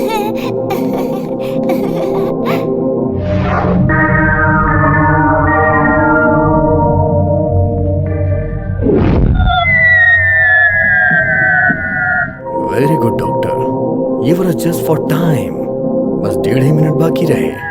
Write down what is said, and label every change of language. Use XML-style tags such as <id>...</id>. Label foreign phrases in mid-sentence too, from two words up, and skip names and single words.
<en>Very good doctor, yeah was just for time.</en> <hi>बस 1.5 मिनट बाकी रहे।</hi>